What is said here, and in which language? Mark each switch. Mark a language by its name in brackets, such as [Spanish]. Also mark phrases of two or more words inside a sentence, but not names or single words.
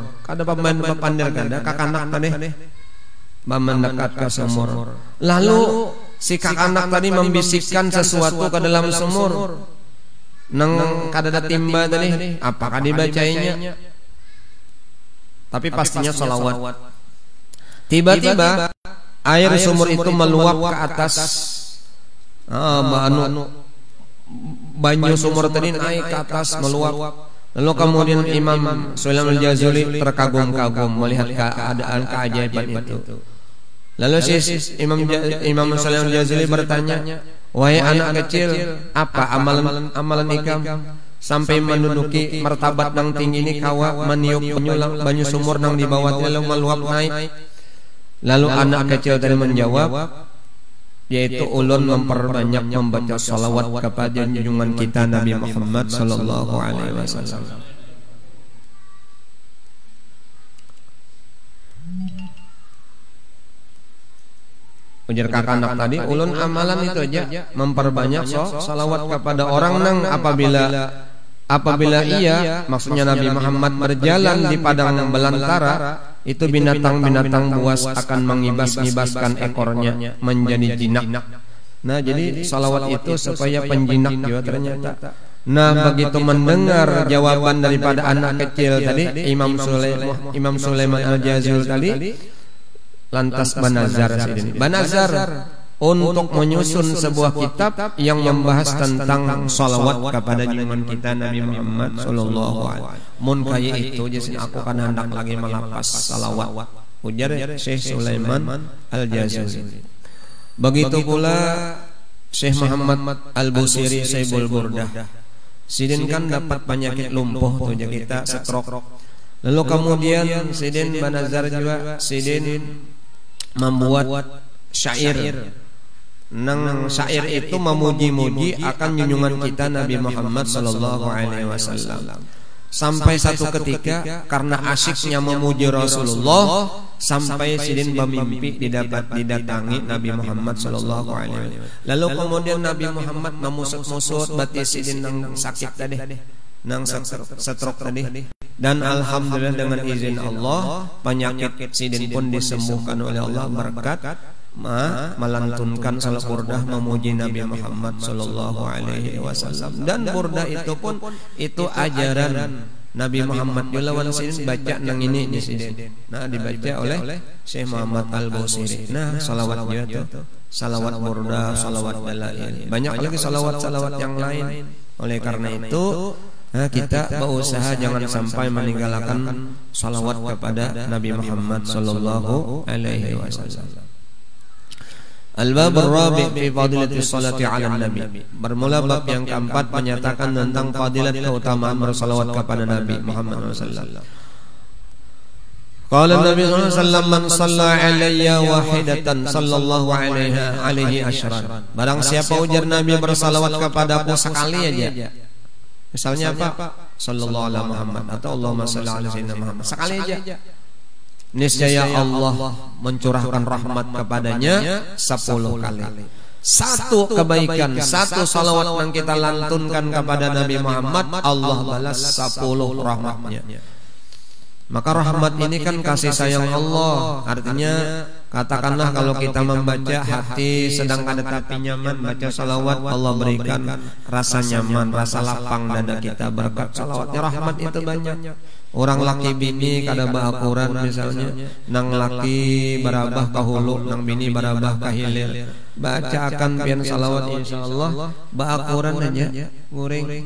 [Banjar] Kada papandir kada kakanak tadi mendekat ke sumur. [Indonesian] Lalu si kakanak tadi membisikkan sesuatu ke dalam sumur. [Banjar] Nang kada ada timba tadi, apakah dibacainya? [Indonesian] Tapi pastinya salawat. Tiba-tiba air sumur itu meluap ke atas. [Banjar] Banyu sumur tadi naik ke atas meluap. [Indonesian] Lalu kemudian Imam Sulaiman Al-Jazuli terkagum-kagum melihat keadaan keajaiban itu. [Banjar] Lalu Imam Sulaiman Al-Jazuli bertanya, "Wahai anak kecil, apa amalan ikam sampai menduduki martabat nang tinggi ini kawa meniup banyu sumur nang di bawah lalu meluap naik?" [Indonesian] Lalu anak kecil tadi menjawab, yaitu ulun memperbanyak membaca salawat kepada junjungan kita Nabi Muhammad [Arabic] صلى الله عليه وسلم. [Banjar] Ujar kakanak tadi, ulun amalan itu aja memperbanyak salawat kepada orang nang apabila ia, [Indonesian] maksudnya Nabi Muhammad berjalan di padang belantara, itu binatang-binatang buas akan mengibas-ngibaskan ekornya menjadi jinak. Nah, jadi salawat itu supaya penjinak juga ternyata. Nah, begitu mendengar jawaban daripada anak kecil tadi, Imam Sulaiman Al-Jazuli tadi lantas banazar untuk menyusun sebuah kitab yang membahas tentang salawat kepada junjungan kita Nabi Muhammad [Arabic] صلى الله عليه وسلم. [Banjar] Mun kaya itu jadi aku kan hendak lagi melapas salawat. Ujar Syekh Sulaiman Al-Jazuli. Begitu pula Syekh Muhammad Al-Busiri Saibul Burdah. Sidin kan dapat penyakit lumpuh tuh kita stroke. Lalu kemudian Sidin banazar juga Sidin membuat syair. Nang syair itu memuji-muji akan junjungan kita Nabi Muhammad [Arabic] صلى الله عليه وسلم. [Indonesian] Sampai satu ketika karena asyiknya memuji Rasulullah, sampai Sidin bermimpi didatangi Nabi Muhammad [Arabic] صلى الله عليه وسلم. [Banjar] Lalu kemudian Nabi Muhammad memusut-musut batis Sidin nang sakit tadi, nang stroke tadi. [Indonesian] Dan alhamdulillah dengan izin Allah penyakit Sidin pun disembuhkan oleh Allah berkat melantunkan salat burdah memuji Nabi Muhammad [Arabic] صلى الله عليه وسلم. [Banjar] Dan burdah itu pun itu ajaran Nabi Muhammad lawan Sidin baca nang ini di Sidin. [Indonesian] Nah, dibaca oleh Syekh Muhammad Al-Busiri. Nah, salawat juga tuh. Salawat burdah, salawat dalail. Banyak lagi salawat-salawat yang lain. Oleh karena itu kita berusaha jangan sampai meninggalkan salawat kepada Nabi Muhammad [Arabic] صلى الله عليه وسلم. الباب الرابع في فضيلة الصلاة على النبي. [Indonesian] Bermula bab yang keempat menyatakan tentang fadilat keutamaan bersalawat kepada Nabi Muhammad [Arabic] صلى الله عليه وسلم. قال النبي صلى الله عليه وسلم من صلى علي واحدة صلى الله عليه عشرا." [Banjar] Barang siapa ujar Nabi bersalawat kepadaku sekali aja. [Indonesian] Misalnya apa? [Arabic] صلى الله عليه محمد أو اللهم صل على سيدنا محمد. [Banjar] Sekali aja. [Indonesian] Niscaya Allah mencurahkan rahmat kepadanya 10 kali. Satu kebaikan, satu salawat yang kita lantunkan kepada Nabi Muhammad, Allah balas 10 rahmatnya. Maka rahmat ini kan kasih sayang Allah. Artinya katakanlah kalau kita membaca hati sedang ada tapi nyaman, baca salawat, Allah berikan rasa nyaman, rasa lapang dada kita berkat salawatnya. Rahmat itu banyak. [Banjar] Orang laki bini kada baakuran misalnya, nang laki barabah kahulu, nang bini barabah kahilir, baca akan pian salawat insyaallah baakuran aja nguring.